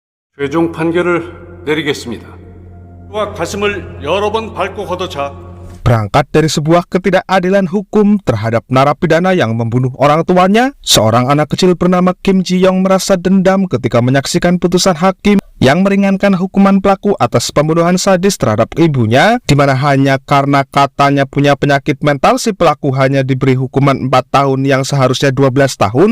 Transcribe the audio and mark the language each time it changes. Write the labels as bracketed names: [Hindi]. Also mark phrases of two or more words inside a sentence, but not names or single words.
[Korean] 최종 판결을 내리겠습니다. 가슴을 여러 번 밟고 걷어차 [Indonesian] Berangkat dari sebuah ketidakadilan hukum terhadap narapidana yang membunuh orang tuanya, seorang anak kecil bernama Kim Ji Young merasa dendam ketika menyaksikan putusan hakim yang meringankan hukuman pelaku atas pembunuhan sadis terhadap ibunya, di mana hanya karena katanya punya penyakit mental si pelaku hanya diberi hukuman 4 tahun yang seharusnya 12 tahun.